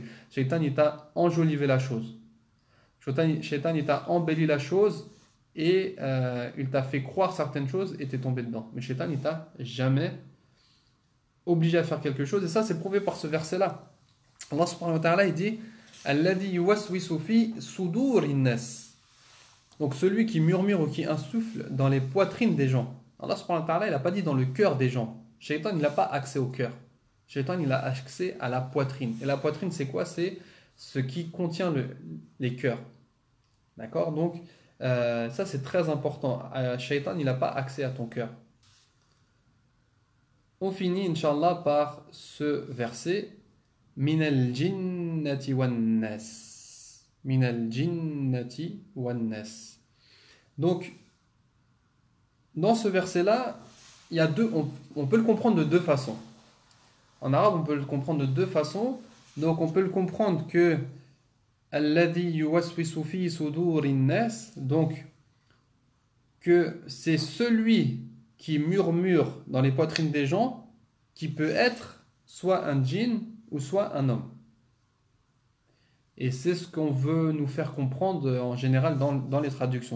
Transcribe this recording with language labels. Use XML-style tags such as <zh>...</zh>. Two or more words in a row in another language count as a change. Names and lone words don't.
<fr>Shaitan, il t'a enjolivé la chose. Shaitan, il t'a embelli la chose et il t'a fait croire certaines choses et t'es tombé dedans. Mais Shaitan, il t'a jamais obligé à faire quelque chose. Et ça, c'est prouvé par ce verset-là. Allah</fr> <ar>سبحانه وتعالى,</ar> <fr>il dit</fr> <ar>الذي يوسوس في صدور الناس.</ar> <fr>Donc celui qui murmure ou qui insuffle dans les poitrines des gens. Allah</fr> <ar>سبحانه وتعالى,</ar> <fr>il n'a pas dit dans le cœur des gens. Shaitan, il n'a pas accès au cœur. Shaitan, il a accès à la poitrine. Et la poitrine, c'est quoi? C'est ce qui contient les cœurs. D'accord? Donc, ça, c'est très important. Shaitan, il n'a pas accès à ton cœur. On finit, Inch'Allah, par ce verset.</fr> <ar>من الجنة والناس. من الجنة والناس.</ar> <fr>Donc, dans ce verset-là, il y a on peut le comprendre de deux façons. En arabe, on peut le comprendre de deux façons. Donc, on peut le comprendre que</fr> <ar>الذي يوسوس في صدور الناس,</ar> <fr>donc que c'est celui qui murmure dans les poitrines des gens, qui peut être soit un djinn ou soit un homme. Et c'est ce qu'on veut nous faire comprendre en général dans les traductions.</fr>